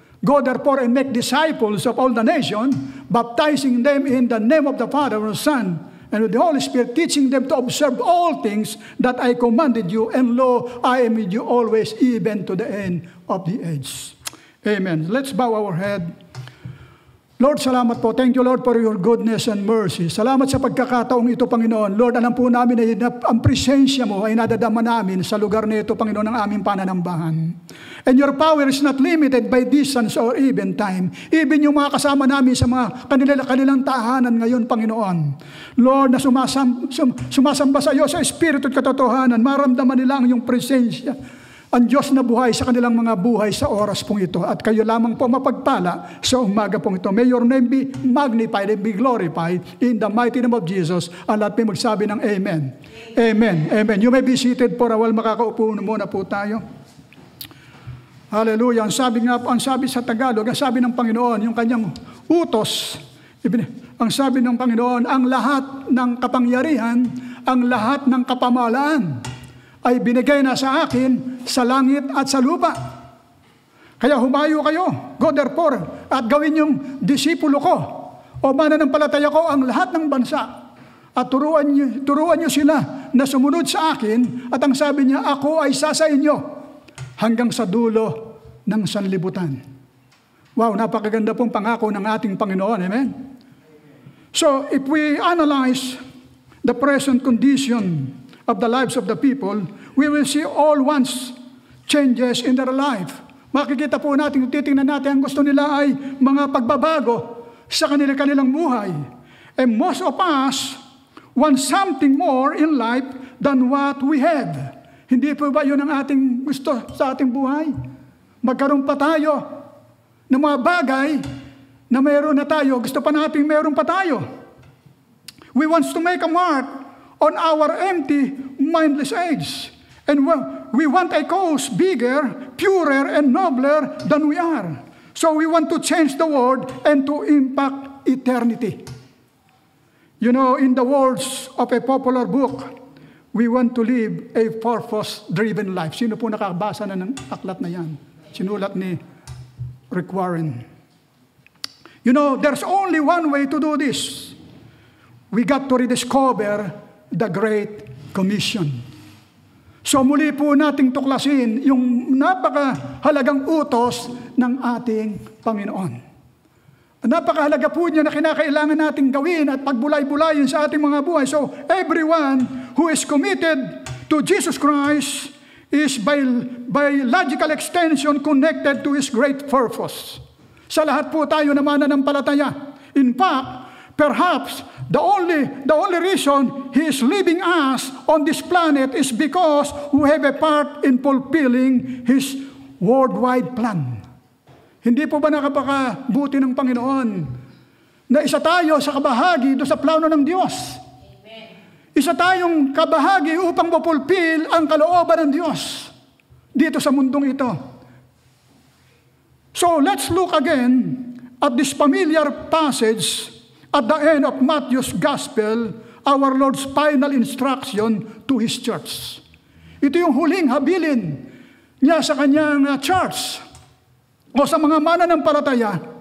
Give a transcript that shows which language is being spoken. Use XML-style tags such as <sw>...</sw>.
<en>Go therefore and make disciples of all the nations, baptizing them in the name of the Father and the Son, and with the Holy Spirit, teaching them to observe all things that I commanded you, and lo, I am with you always, even to the end of the age. Amen. Let's bow our head. Lord,</en> <tl>salamat po.</tl> <en>Thank you, Lord, for your goodness and mercy.</en> <tl>Salamat sa pagkakataong ito, Panginoon. Lord, alam po namin na ang presensya mo ay nadadama namin sa lugar na ito, Panginoon, ng aming pananambahan.</tl> <en>And your power is not limited by distance or even time.</en> <tl>Even yung mga kasama namin sa mga kanilang tahanan ngayon, Panginoon. Lord, na sumasamba sa iyo sa Espiritu at katotohanan, maramdaman nila ang iyong presensya. Ang Diyos na buhay sa kanilang mga buhay sa oras pong ito. At kayo lamang po mapagpala sa umaga pong ito.</tl> <en>May your name be magnified and be glorified in the mighty name of Jesus.</en> <tl>Ang lahat may magsabi ng Amen.</tl> <en>Amen. Amen. You may be seated for a while.</en> <tl>Makakaupo muna po tayo. Hallelujah. Ang sabi sa Tagalog, ang sabi ng Panginoon, yung kanyang utos, ang sabi ng Panginoon, ang lahat ng kapangyarihan, ang lahat ng kapamahalaan, ay binigay na sa akin sa langit at sa lupa. Kaya humayo kayo,</tl> <en>go therefore,</en> <tl>at gawin yung disipulo ko, o mananampalataya ko ang lahat ng bansa. At turuan niyo sila na sumunod sa akin, at ang sabi niya, ako ay sa inyo hanggang sa dulo ng sanlibutan. Wow, napakaganda pong pangako ng ating Panginoon. Amen?</tl> <en>So, if we analyze the present condition of the lives of the people, we will see all once changes in their life.</en> <tl>Makikita po natin, titingnan natin, ang gusto nila ay mga pagbabago sa kanilang buhay.</tl> <en>And most of us want something more in life than what we have.</en> <tl>Hindi po ba yun ang ating gusto sa ating buhay? Magkaroon pa tayo ng mga bagay na mayroon na tayo, gusto pa natin mayroon pa tayo.</tl> <en>We want to make a mark on our empty, mindless age. And we want a cause bigger, purer, and nobler than we are. So we want to change the world and to impact eternity. You know, in the words of a popular book, we want to live a purpose-driven life.</en> <tl>Sino po nakabasa na ng aklat na yan? Sinulat ni Rick Warren.</tl> <en>You know, there's only one way to do this. We got to rediscover the Great Commission.</en> <tl>So muli po nating tuklasin yung napakahalagang utos ng ating Panginoon. Napakahalaga po niya na kinakailangan nating gawin at pagbulay-bulayin sa ating mga buhay.</tl> <en>So everyone who is committed to Jesus Christ is by logical extension connected to His great purpose.</en> <tl>Sa lahat po tayo na mananampalataya.</tl> <en>In fact, perhaps the only reason He is leaving us on this planet is because we have a part in fulfilling His worldwide plan.</en> <tl>Hindi po ba nakapakabuti ng Panginoon na isa tayo sa kabahagi doon sa plano ng Diyos? Amen. Isa tayong kabahagi upang mapulpil ang kalooban ng Diyos dito sa mundong ito.</tl> <en>So let's look again at this familiar passage at the end of Matthew's Gospel, our Lord's final instruction to His church.</en> <tl>Ito yung huling habilin niya sa kanyang church o sa mga mananampalataya</tl>